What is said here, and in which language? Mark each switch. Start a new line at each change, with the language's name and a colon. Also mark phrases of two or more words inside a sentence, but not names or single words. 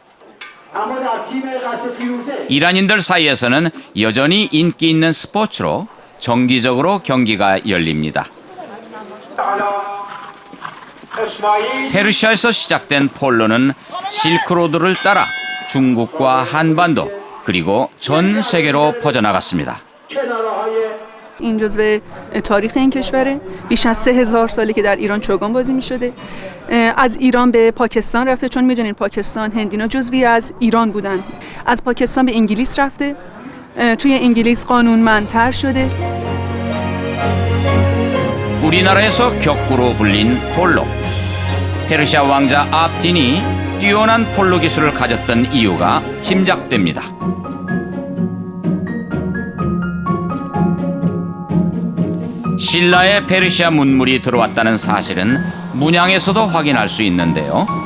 Korean: 이란인들 사이에서는 여전히 인기 있는 스포츠로 정기적으로 경기가 열립니다. 페르시아에서 시작된 폴로는 실크로드를 따라 중국과 한반도 그리고 전 세계로 퍼져나갔습니다.
Persian: این جزو تاریخ این کشوره. بیش از 3000 ساله که در ایران چوگان بازی می شده. از ایران به پاکستان رفته، چون میدونین پاکستان هندینا جزوی از ایران بودن. از پاکستان به انگلیس رفته. توی انگلیس قانونمندتر شده.
Korean: 우리나라에서 격구로 불린 폴로. 페르시아 왕자 압딘이 뛰어난 폴로 기술을 가졌던 이유가 짐작됩니다. 신라의 페르시아 문물이 들어왔다는 사실은 문양에서도 확인할 수 있는데요.